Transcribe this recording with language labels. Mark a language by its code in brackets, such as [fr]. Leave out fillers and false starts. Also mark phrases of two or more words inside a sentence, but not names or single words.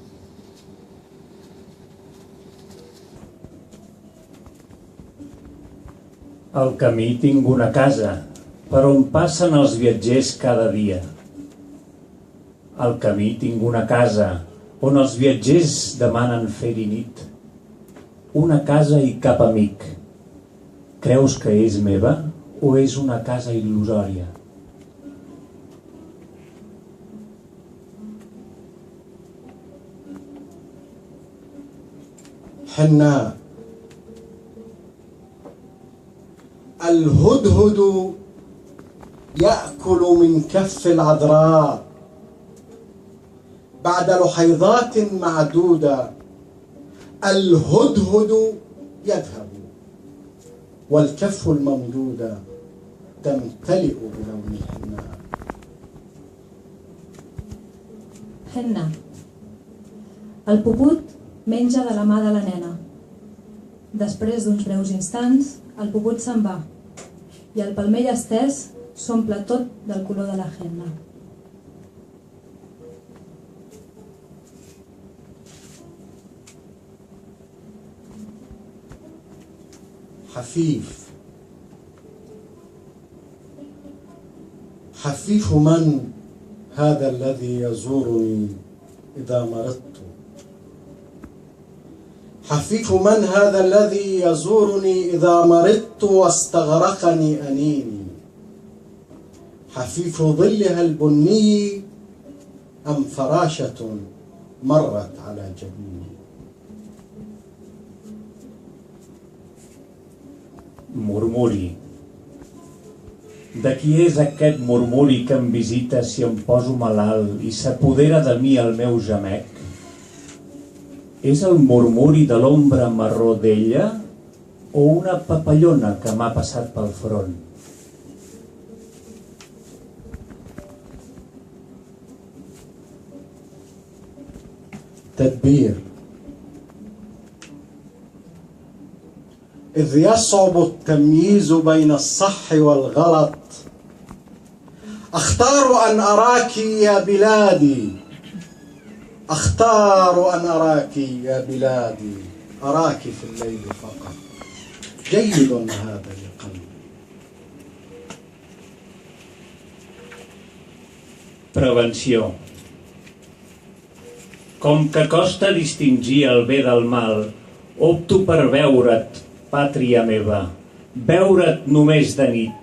[ca] Al camí tinc una casa per on passen els viatgers cada dia. Al camí tinc una casa on els viatgers demanen fer-hi nit. Una casa i cap amic. Creus que és meva o és una casa il·lusòria? [ar] حناء الهدهد يأكل من كف العذراء بعد لحيظات معدودة. الهدهد يذهب والكف الممدودة تمتلئ بلون الحناء. [ca] Henna. El puput menja de la mà de la nena. Després d'uns breus instants, el puput se'n va i el palmell estès s'omple tot del color de la henna. [ar] حفيف حفيف من هذا الذي يزورني إذا مرضت؟ حفيف من هذا الذي يزورني إذا مرضت واستغرقني أنيني؟ حفيف ظلها البني أم فراشة مرت على جبيني؟ [ca] Murmuri. De qui és aquest murmuri que em visita si em poso malalt i s'apodera de mi el meu gemec? És el murmuri de l'ombra marró d'ella o una papallona que m'ha passat pel front? [ar] تدبير. إذ يصعب التمييز بين الصح والغلط، أختار أن أراك يا بلادي، أختار أن أراك يا بلادي، أراك في الليل فقط. جيد هذا لقلبي. [ca] Prevenció. Com que costa distingir el bé del mal, Opto per veure't, pàtria meva, veure't només de nit.